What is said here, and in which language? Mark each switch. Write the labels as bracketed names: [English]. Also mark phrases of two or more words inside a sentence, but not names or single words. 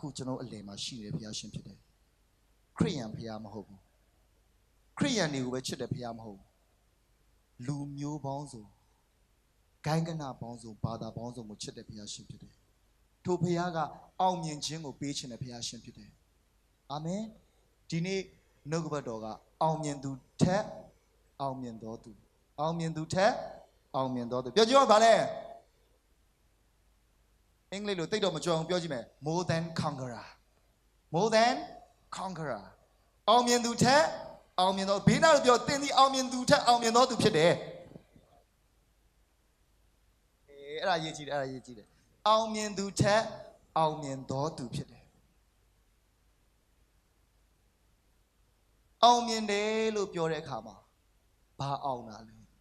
[Burmese] ကျွန်တော်အလယ်မှာရှိနေတဲ့ဘုရားရှင်ဖြစ်တယ်ခရိယန်ဘုရားမဟုတ်ဘူးခရိယန်တွေကိုပဲချစ်တဲ့ဘုရားမဟုတ်ဘူးလူမျိုးပေါင်းစုံဂိုင်းကနပေါင်းစုံဘာသာပေါင်းစုံကိုချစ်တဲ့ဘုရားရှင်ဖြစ်တယ်ထိုဘုရားကအောင်မြင်ခြင်းကိုပေးခြင်းတဲ့ဘုရားရှင်ဖြစ်တယ်အာမင်ဒီနေ့နှုတ်ကပတ်တော်ကအောင်မြင်သူထက်အောင်မြင်တော်သူအောင်မြင်သူထက်အောင်မြင်တော်သူပြောကြည့်ပါဗါလဲ အင်္ဂလိပ်လိုတိတ်တော့မကြွအောင်ပြောကြည့်မယ် [English] more than conqueror [Burmese] အောင်မြင်သူထက်အောင်မြင်တော်ဘေးနာလို့ပြောတင်းဒီအောင်မြင်သူထက်အောင်မြင်တော်သူဖြစ်တယ်အဲ့ဒါရေးကြည့်တယ်အောင်မြင်သူထက်အောင်မြင်တော်သူဖြစ်တယ်အောင်မြင်တယ်လို့ပြောတဲ့အခါမှာဘာအောင်တာလဲ